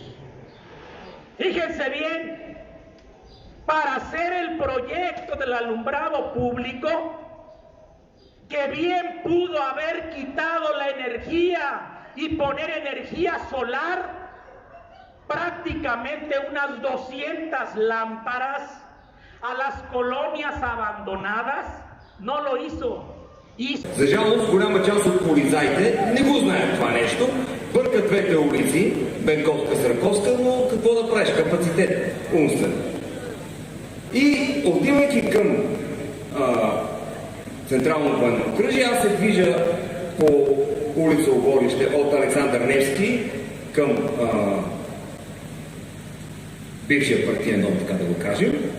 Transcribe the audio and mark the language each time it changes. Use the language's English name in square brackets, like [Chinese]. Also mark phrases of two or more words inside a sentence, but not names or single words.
[Spanish] Fíjense bien, para hacer el proyecto del alumbrado público, que bien pudo haber quitado la energía y poner energía solar, prácticamente unas 200 lámparas a las colonias abandonadas, no lo hizo. [Bulgarian] За жалост, голяма част от полицаите не го знаят това нещо. Бъркат двете улици, Бенковска, Сраковска, но какво да правиш? Капацитет умствен. И отивайки към Централно военно окръжие, аз се движа по улица Оборище от Александър Невски към бившия партиен дом, така да го кажем.